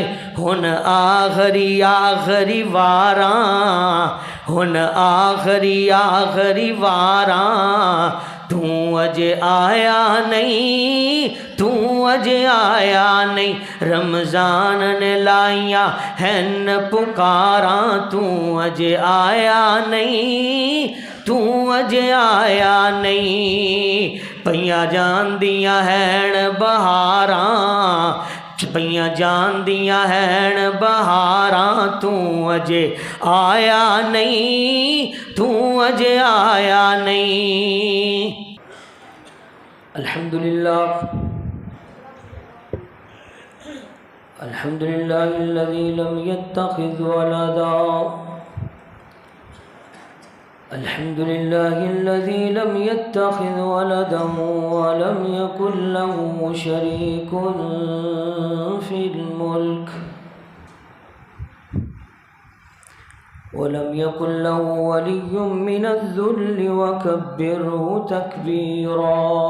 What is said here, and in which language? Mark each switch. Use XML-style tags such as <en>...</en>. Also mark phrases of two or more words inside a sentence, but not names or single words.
<pa>ہن آخری آخری واراں، ہن آخری آخری واراں، تو اجے آیا نہیں، تو اجے آیا نہیں۔ رمضان نے لائیاں ہن پکاراں، تو اجے آیا نہیں، تو اجے آیا نہیں۔ پئیاں جان دیاں ہن بہاراں، پئیاں جان دیاں ہن بہاراں، تو اجے آیا نہیں، تو اجے آیا نہیں۔</pa> <ar>الحمدللہ الحمدللہ الذی لم یتخذ ولدا، الحمدللہ الذی لم یتخذ ولدا ولم یکن له شریک فی الملک ولم يكن له ولي من الذل وكبره تكبيرا۔</ar>